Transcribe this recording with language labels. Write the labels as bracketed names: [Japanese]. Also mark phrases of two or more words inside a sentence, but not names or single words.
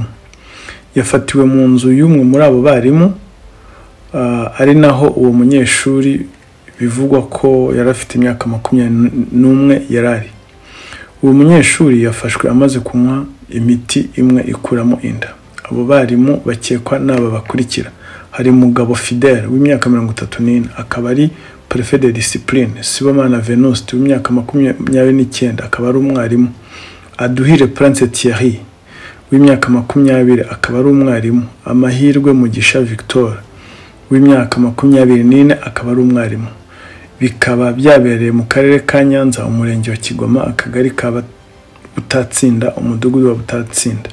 [Kinyarwanda] Yafatiwe mu nzu y'umwe muri abo barimu, ari naho uwo munyeshuri bivugwa ko yari afite imyaka 21 yarari. Uwo munyeshuri yafashwe amaze kunywa imiti imwe ikuramo inda. Abo barimu bakekwa n'aba bakurikira: hari Mugabo Fidèle w'imyaka 34, akaba ari [French] préfet de discipline. [Kinyarwanda] Sibomana Venuste w'imyaka 29, akaba ari umwarimu. Aduhire Prince Thierry w'imyaka 20, akaba ari umwarimu. Amahirwe Mugisha Victor w'imyaka 24, akaba ari umwarimu. Bikaba byabereye mu karere ka Nyanza, umurenge wa Kigoma, akagari ka Butatsinda, umudugudu wa Butatsinda.